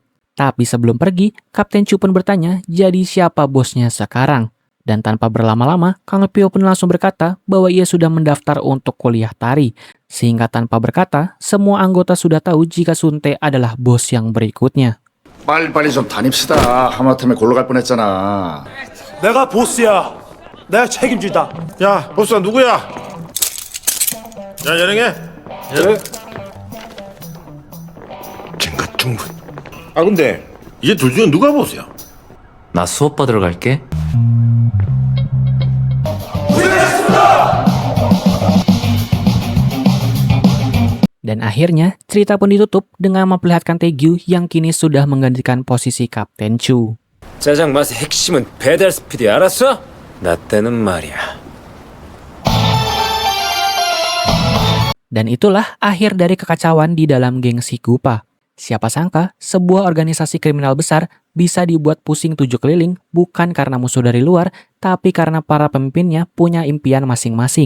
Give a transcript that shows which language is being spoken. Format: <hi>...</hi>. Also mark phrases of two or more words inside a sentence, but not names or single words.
<id>Tapi sebelum pergi, Kapten Chu pun bertanya, jadi siapa bosnya sekarang? Dan tanpa berlama-lama, Kang Pyo pun langsung berkata bahwa ia sudah mendaftar untuk kuliah tari. Sehingga tanpa berkata, semua anggota sudah tahu jika Sunte adalah bos yang berikutnya.</id> <ko>빨리빨리 좀 다닙시다. 하마터면 골로 갈 뻔했잖아. 내가 보스야. 내가 책임진다. 야, 보스가 누구야? 야, 연행해. 증거 충분. 아, 근데 이제 둘 중에 누가 보스야? 나 수업 받으러 갈게.</ko> <id>Dan akhirnya, cerita pun ditutup dengan memperlihatkan Taegyu yang kini sudah menggantikan posisi Kapten Chu.</id> <ko>짜장 맛의 핵심은 배달 스피드 알았어? 나 때는 말이야.</ko> <id>Dan itulah akhir dari kekacauan di dalam geng si Gupa. Siapa sangka, sebuah organisasi kriminal besar bisa dibuat pusing 7 keliling bukan karena musuh dari luar, tapi karena para pemimpinnya punya impian masing-masing.</id>